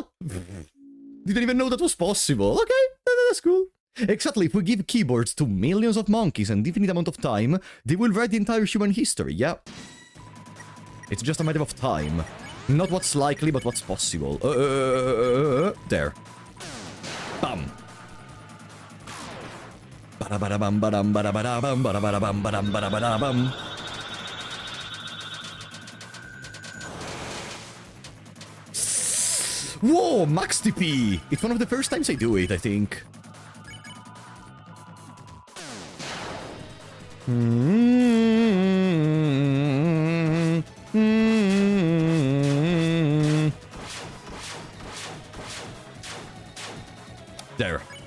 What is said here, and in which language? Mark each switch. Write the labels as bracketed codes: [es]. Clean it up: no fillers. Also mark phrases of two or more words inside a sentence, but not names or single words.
[en] Didn't even know that was possible. Okay, that's cool. Exactly, if we give keyboards to millions of monkeys and infinite amount of time, they will write the entire human history, yeah. It's just a matter of time. Not what's likely, but what's possible. There. Bam. Badabadabam badam badabadabam badabadabam badam badabadabam. Whoa, max TP! It's one of the first times I do it, I think. There.